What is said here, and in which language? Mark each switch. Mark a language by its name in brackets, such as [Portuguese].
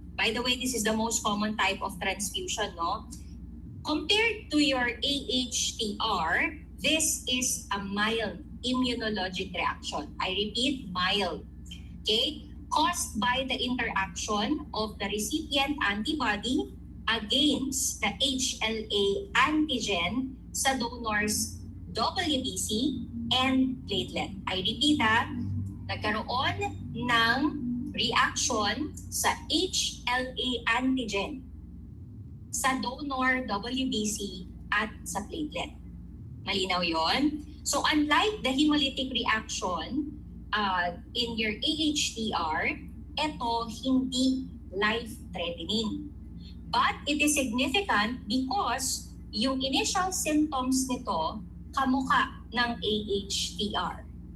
[English] By the way, this is the most common type of transfusion, no? Compared to your AHTR, this is a mild immunologic reaction. I repeat, mild. Okay? Caused by the interaction of the recipient antibody against the HLA antigen sa donor's WBC and platelet. I repeat, [Filipino] nagkaroon ng reaction sa HLA antigen sa donor WBC at sa platelet. Malinaw yon? [English] So unlike the hemolytic reaction in your AHTR, [Filipino] ito hindi [English] life-threatening. But it is significant because yung initial symptoms nito [Filipino] kamukha ng [English] AHTR.